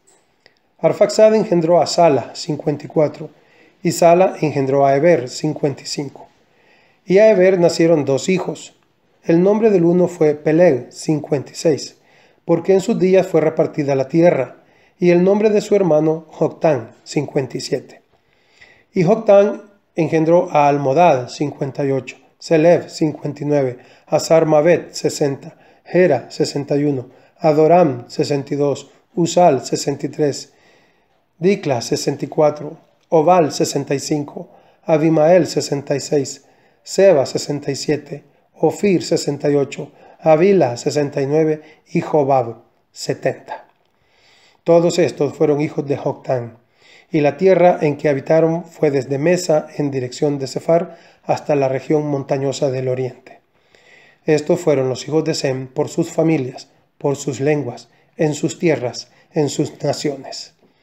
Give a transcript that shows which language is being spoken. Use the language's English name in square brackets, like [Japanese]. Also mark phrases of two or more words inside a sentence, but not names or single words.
[Spanish] Arfaxad engendró a Sala 54 y Sala engendró a Heber 55. Y a Heber nacieron dos hijos. El nombre del uno fue Peleg 56, porque en sus días fue repartida la tierra, y el nombre de su hermano Joctán 57. Y Joctán engendró a Almodad 58, Selef 59, a Sarmavet 60, Gera 61, Adoram 62, Usal 63, Dicla 64, Obal 65, Abimael 66, Seba 67, Ofir 68, Havila 69 y Jobab 70. Todos estos fueron hijos de Joctán, y la tierra en que habitaron fue desde Mesa en dirección de Sefar hasta la región montañosa del oriente. Estos fueron los hijos de Sem por sus familias, por sus lenguas, en sus tierras, en sus naciones.